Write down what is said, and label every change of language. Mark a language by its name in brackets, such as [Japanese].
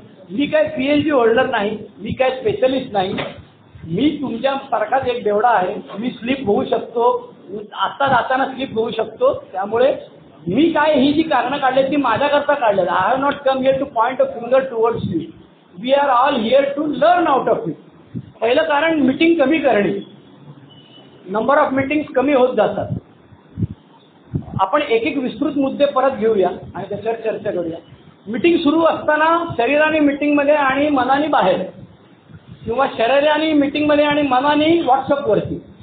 [Marathi] मी काय PhD holder नाही, मी काय स्पेशलिस्ट नाही, मी तुमच्यासारखाच एक बेवडा आहे. मी स्लीप होऊ शकतो, आता जाताना स्लीप होऊ शकतो. त्यामुळे मी काय ही जी कारणं काढली ती माझ्याकरता काढलेलं. [English] I have not come here to point a finger towards you, we are all here to learn out of it. [Marathi] पहिलं कारण मीटिंग कमी करणे, नंबर ऑफ मीटिंग्स कमी होत जातात. आपण एक विस्तृत मुद्दे परत घेऊया आणि त्याच्यावर चर्चा करूया. मीटिंग सुरू असताना शरीराने मीटिंगमध्ये आणि मनाने बाहेर, किंवा शरीराने मीटिंगमध्ये आणि मनाने व्हॉट्सअपवरती.